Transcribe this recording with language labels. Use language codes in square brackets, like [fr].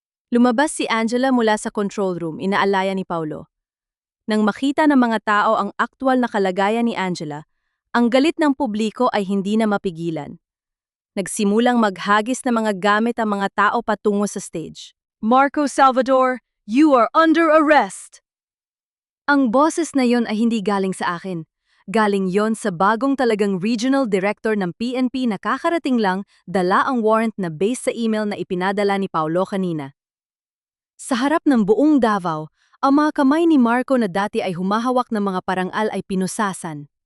[tl] Lumabas si Angela mula sa control room, inaalaya ni Paulo. Nang makita ng mga tao ang aktwal na kalagayan ni Angela, ang galit ng publiko ay hindi na mapigilan. Nagsimulang maghagis ng mga gamit ang mga tao patungo sa stage. [en] Marco Salvador, you are under arrest! [tl] Ang boses na yon ay hindi galing sa akin. Galing yon sa bagong talagang regional director ng PNP na kakarating lang, dala ang warrant na base sa email na ipinadala ni Paulo kanina. Sa harap ng buong Davao, ang mga kamay ni Marco na dati ay humahawak ng mga parangal ay pinusasan.